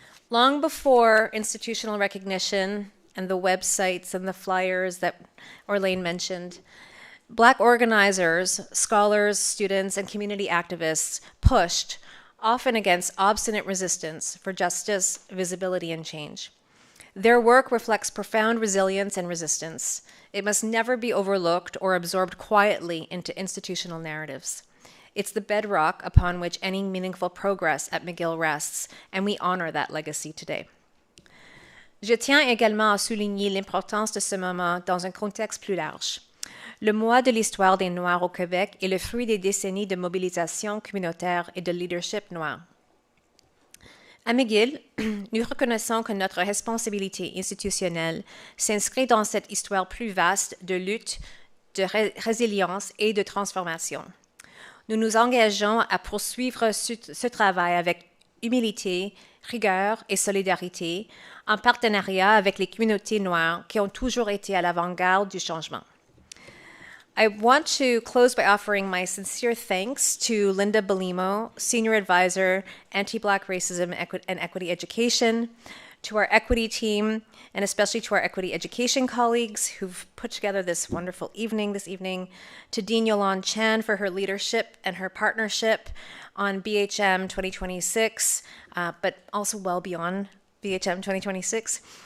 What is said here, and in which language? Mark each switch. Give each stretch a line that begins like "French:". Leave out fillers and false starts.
English: Long before institutional recognition and the websites and the flyers that Orlane mentioned, Black organizers, scholars, students, and community activists pushed, often against obstinate resistance, for justice, visibility, and change. Their work reflects profound resilience and resistance. It must never be overlooked or absorbed quietly into institutional narratives. It's the bedrock upon which any meaningful progress at McGill rests, and we honor that legacy today.
French: Je tiens également à souligner l'importance de ce moment dans un contexte plus large. Le mois de l'histoire des Noirs au Québec est le fruit des décennies de mobilisation communautaire et de leadership noir. À McGill, nous reconnaissons que notre responsabilité institutionnelle s'inscrit dans cette histoire plus vaste de lutte, de résilience et de transformation. Nous nous engageons à poursuivre ce travail avec humilité, rigueur et solidarité, en partenariat avec les communautés noires qui ont toujours été à l'avant-garde du changement.
English: I want to close by offering my sincere thanks to Linda Belimo, Senior Advisor, Anti-Black Racism and Equity Education, to our equity team, and especially to our equity education colleagues who've put together this wonderful evening this evening, to Dean Yolande Chan for her leadership and her partnership on BHM 2026, but also well beyond BHM 2026,